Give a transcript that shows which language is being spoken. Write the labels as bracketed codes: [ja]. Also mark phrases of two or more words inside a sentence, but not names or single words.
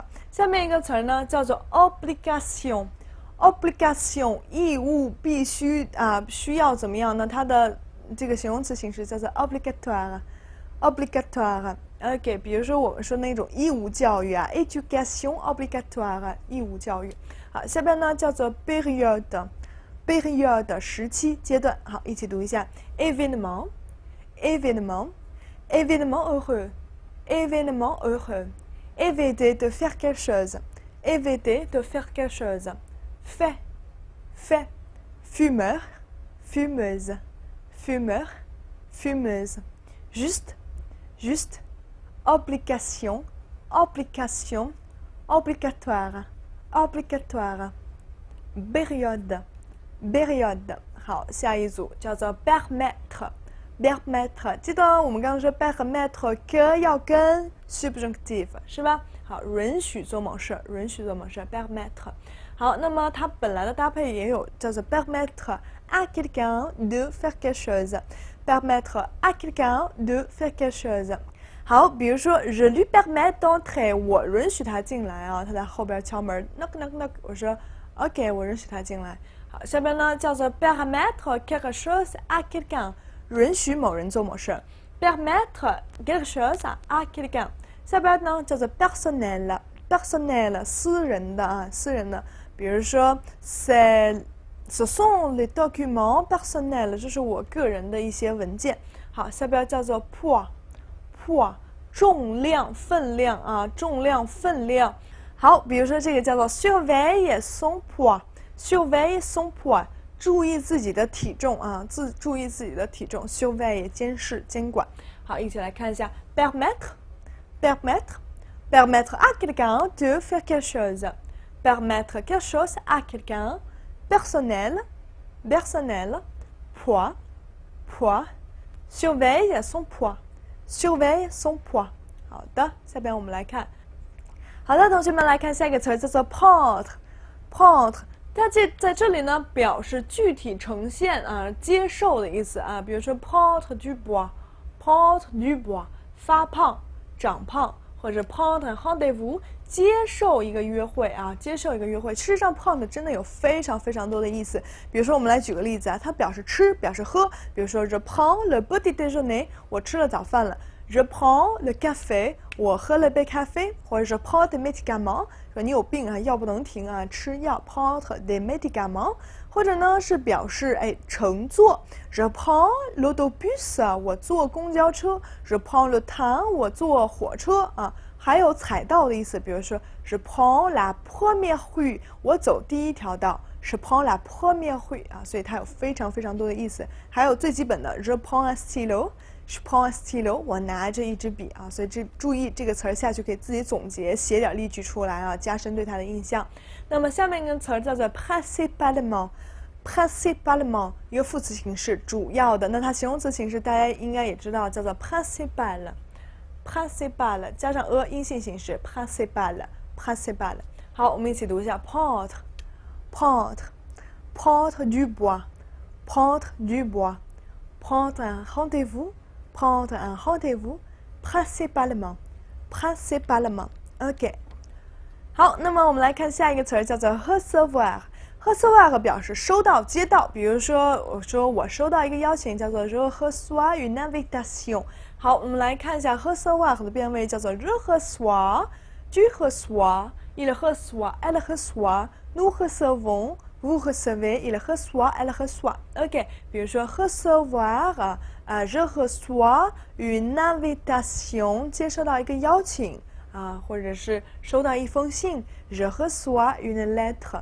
[zh] 下面一个词呢叫做 obligation，obligation 义务必须需要怎么样呢？它的这个形容词形式叫做 obligatoire。OK， 比如说我们说那种义务教育啊 ， [fr] education obligatoire [zh] 义务教育。好，下边呢叫做 period 时期阶段。好，一起读一下 [fr] événement heureux。événement heureux, éviter de faire quelque chose, éviter de faire quelque chose, fait, fumeur, fumeuse, juste, obligation, obligatoire, période。 [zh] 好，下一组叫做 permettre， 记得我们刚刚说 [fr] permettre que [zh] 要跟 subjunctive 是吧？好，允许做某事，permettre。好，那么它本来的搭配也有叫做 [fr] permettre à quelqu'un de faire quelque chose，permettre à quelqu'un de faire quelque chose。 [zh] 好，比如说 [fr] je lui permets d'entrer， [zh] 我允许他进来啊，他在后边敲门 [en] knock knock knock， [zh] 我说 OK， 我允许他进来。好，下边呢叫做 [fr] permettre quelque chose à quelqu'un。 [zh] 允许某人做某事 ， [fr] permettre quelque chose à quelqu'un。 [zh] 下边呢叫做 personnel， 私人的，比如说 [fr] ce sont les documents personnels， [zh] 这是我个人的一些文件。好，下边叫做 poids， 重量、分量啊，重量、分量。好，比如说这个叫做 [fr] surveiller son poids，surveiller son poids。 [zh] 注意自己的体重啊，注意自己的体重 surveiller 监视、监管。好，一起来看一下 [fr] permettre à quelqu'un de faire quelque chose， permettre quelque chose à quelqu'un， personnel， poids， surveille son poids。 [zh] 好的，下边我们来看。好的，同学们来看下一个词叫做 prendre。它在这里呢，表示具体呈现啊，接受的意思啊。 [fr] 比如说 prendre du poids， [zh] 发胖、长胖，或者 [fr] prendre un rendez-vous， [zh] 接受一个约会啊，事实上 prendre 真的有非常多的意思。比如说我们来举个例子啊，它表示吃，表示喝。 [fr] 比如说 je prends le petit déjeuner， [zh] 我吃了早饭了。 [fr] Je prends le café， [zh] 我喝了杯咖啡，或者是 [fr] prends des médicaments， [zh] 说你有病啊，药不能停啊，吃药 [fr] prends des médicaments， [zh] 或者呢是表示乘坐 [fr] Je prends l'autobus， [zh] 我坐公交车 [fr] Je prends le train， [zh] 我坐火车啊，还有踩道的意思，比如说 [fr] Je prends la première rue， [zh] 我走第一条道。 [fr] Je prends la première rue [zh] 啊，所以它有非常多的意思。还有最基本的 [fr] Je prends un stylo。Je prends un stylo， [zh] 我拿着一支笔啊，所以注意这个词儿下去可以自己总结，写点例句出来啊，加深对它的印象。那么下面一个词儿叫做 principalement， 一个副词形式，主要的。那它形容词形式大家应该也知道，叫做 principal， 加上 a 阴性形式 principal。好，我们一起读一下 [fr] prendre du bois， prendre un rendez-vous。Prendre un rendez-vous principalement。 [zh] OK。好，那么我们来看下一个词儿，叫做 recevoir。 recevoir 表示收到、接到。比如说，我收到一个邀请，叫做 [fr] je reçois une invitation。 [zh] 好，我们来看一下 recevoir 的变位，叫做 [fr] je reçois、tu reçois、il reçoit、elle reçoit、nous recevons、vous recevez、il reçoit、elle reçoit。OK， 比如说 recevoir， je reçois une invitation， [zh] 接收到一个邀请啊，或者是收到一封信 ， [fr] je reçois une lettre。